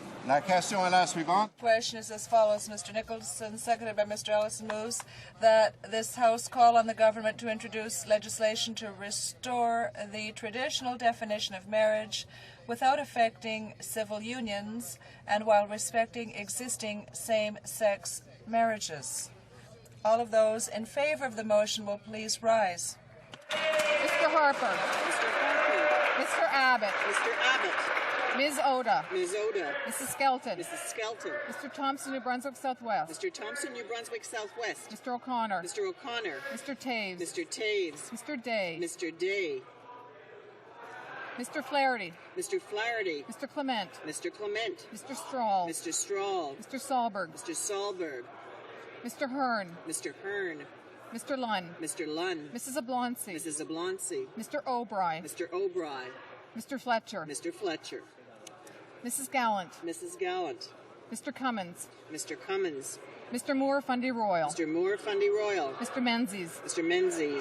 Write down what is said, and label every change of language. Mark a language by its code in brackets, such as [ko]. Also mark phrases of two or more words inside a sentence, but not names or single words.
[fr] La question est la suivante. [en] The question is as follows. Mr. Nicholson, seconded by Mr. Ellison, moves that this House call on the government to introduce legislation to restore the traditional definition of marriage without affecting civil unions and while respecting existing same-sex marriages. All of those in favor of the motion will please rise. Mr. Harper. Mr. Abbott. Mr. Abbott. Ms. Oda. Ms. Oda. Mrs. Skelton. Mrs. Skelton. Mr. Thompson, New Brunswick Southwest. Mr. Thompson, New Brunswick Southwest. Mr. O'Connor. Mr. O'Connor. Mr. Taves. Mr. Taves. Mr. Day. Mr. Day. Mr. Flaherty. Mr. Flaherty. Mr. Clement. Mr. Clement. Mr. Strahl. Mr. Strahl. Mr. Sahlberg. Mr. Sahlberg. Mr. Hearn. Mr. Hearn. Mr. Lunn. Mr. Lunn. Mrs. Oblonsky. Mrs. Oblonsky. Mr. O'Brien. Mr. O'Brien. Mr. Fletcher. Mr. Fletcher. Mrs. Gallant. Mrs. Gallant. Mr. Cummins. Mr. Cummins. Mr. Moore Fundy Royal. Mr. Moore Fundy Royal. Mr. Menzies. Mr. Menzies.